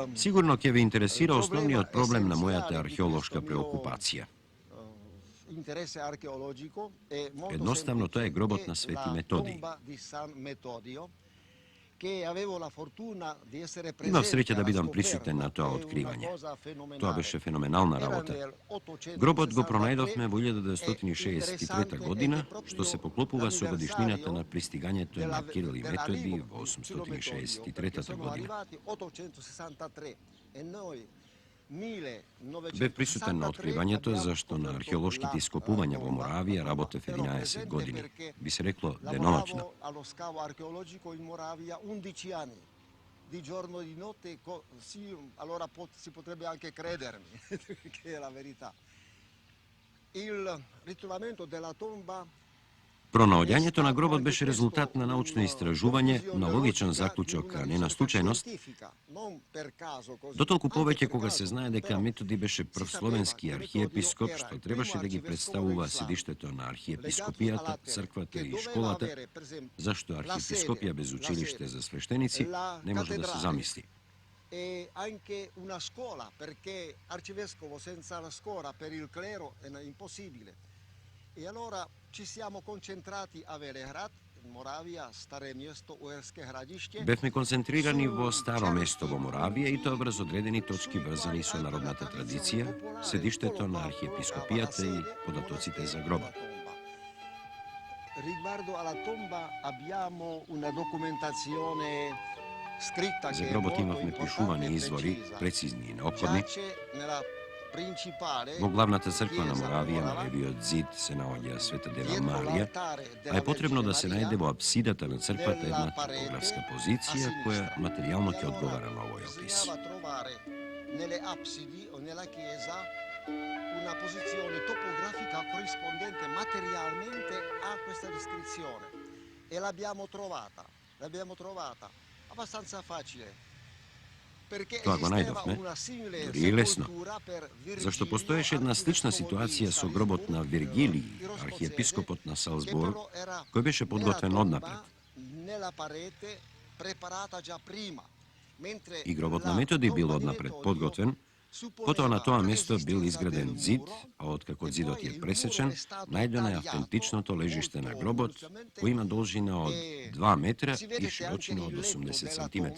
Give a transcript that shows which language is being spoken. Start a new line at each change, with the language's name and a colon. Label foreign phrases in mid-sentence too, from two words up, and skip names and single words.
Macedonian: Sigurno ќе vе интересира
Italian: problema
Macedonian: основниот проблем на мојата
Italian: essenziale di
Macedonian: археолошка
Italian: questo mio
Macedonian: преокупација.
Italian: interesse archeologico è molto
Macedonian: Едноставно тоа е
Italian: semplice,
Macedonian: гробот
Italian: è
Macedonian: на Свети
Italian: la
Macedonian: Методиј.
Italian: tomba di San Metodio, che avevo la fortuna di essere
Macedonian: Имав
Italian: presente
Macedonian: среќа да
Italian: alla
Macedonian: бидам присутен
Italian: scoperta,
Macedonian: на тоа
Italian: è una
Macedonian: откривање.
Italian: cosa
Macedonian: Тоа
Italian: fenomenale.
Macedonian: беше феноменална
Italian: Era
Macedonian: работа.
Italian: nel
Macedonian: Гробот го
Italian: 863
Macedonian: пронајдовме во
Italian: e
Macedonian: 1963
Italian: interessante
Macedonian: година,
Italian: è che
Macedonian: што се
Italian: proprio
Macedonian: поклопува со годишнината на
Italian: l'anniversario
Macedonian: пристигањето на Кирил и Методи во
Italian: sull'Metodio, perché
Macedonian: 863
Italian: sono
Macedonian: година.
Italian: arrivati 863 e noi
Macedonian: Бев присутен на откривањето, зашто на археолошките ископувања во Моравија работев 11 години. Би се рекло деноноќно.
Italian: Allo scavo archeologico in Moravia 11 anni, di giorno e di notte, sì, allora si potrebbe anche credermi, che è la verità. Il ritrovamento della tomba
Macedonian: Пронаоѓањето на гробот беше резултат на научно истражување, на логичен заклучок, а не на случајност, дотолку повеќе кога се знае дека Методи беше прв словенски архиепископ, што требаше да ги представува седиштето на архиепископијата, црквата и школата, зашто архиепископија без училиште за свештеници не може да се замисли.
Italian: E anche una scuola, perché arcivescovo senza la scuola per il clero è impossibile. E allora ci siamo concentrati a Velehrat, Moravia, Stare mjesto, Uerske hradište.
Macedonian: Бевме концентрирани во старо место во Моравија и тоа врз одредени точки врзани со народната традиција, седиштето на архиепископијата и податоците за гробот.
Italian: Riguardo alla tomba abbiamo una documentazione scritta
Macedonian: За
Italian: che è
Macedonian: гробот
Italian: molto
Macedonian: имавме
Italian: importante
Macedonian: пишувани
Italian: e
Macedonian: извори,
Italian: precisa.
Macedonian: прецизни и неопходни.
Italian: Giace nella principale
Macedonian: Во главната црква на
Italian: chiesa
Macedonian: Моравија, на
Italian: Morava,
Macedonian: левиот зид, се наоѓа Света Дева
Italian: dietro
Macedonian: Марија,
Italian: l'altare
Macedonian: а
Italian: della
Macedonian: е потребно да
Italian: Vergine
Macedonian: се
Italian: Maria,
Macedonian: најде во апсидата на црквата една
Italian: della parete
Macedonian: топографска
Italian: a
Macedonian: позиција која
Italian: sinistra.
Macedonian: материјално
Italian: E
Macedonian: ќе
Italian: allora
Macedonian: одговара на овој опис.
Italian: bisognava trovare nelle absidi o nella chiesa una posizione topografica corrispondente materialmente a questa descrizione e l'abbiamo trovata abbastanza facile.
Macedonian: Тоа го најдовме, дури и лесно, зашто постоеше една слична ситуација со гробот на Виргилиј, архиепископот на Салзбург, кој беше подготвен однапред. И гробот на Методи бил однапред подготвен, потоа на тоа место бил изграден зид, а откако зидот е пресечен, најдено е автентичното лежиште на гробот, кој има должина од 2 метра и широчина од 80 сантиметри.